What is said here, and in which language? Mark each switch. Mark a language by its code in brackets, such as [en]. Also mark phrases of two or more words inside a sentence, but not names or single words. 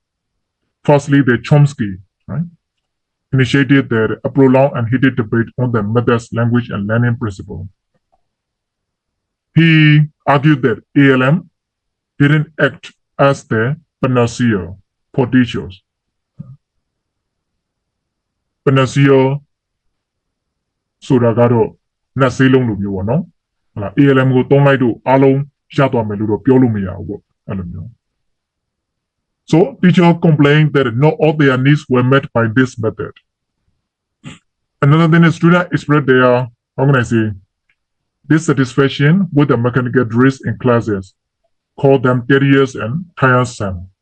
[en] Firstly, the Chomsky, right, initiated a prolonged and heated debate on the methods, language, and learning principle. He argued that ALM didn't act as the panacea for teachers. [my] Panacea ဆိုတာကတော့နတ်ဆေးလုံးလိုမျိုးပေါ့နော်။ဟုတ်လား ALM ကိုသုံးလိုက်လို့အားလုံးရသွားမယ်လို့တော့ပြောလို့မရဘူးပေါ့အဲ့လိုမျိုး [en] So teachers complained that not all their needs were met by this method. Another thing is students expressed their, how can I say, dissatisfaction with the mechanical drills in classes, called them tedious and tiresome.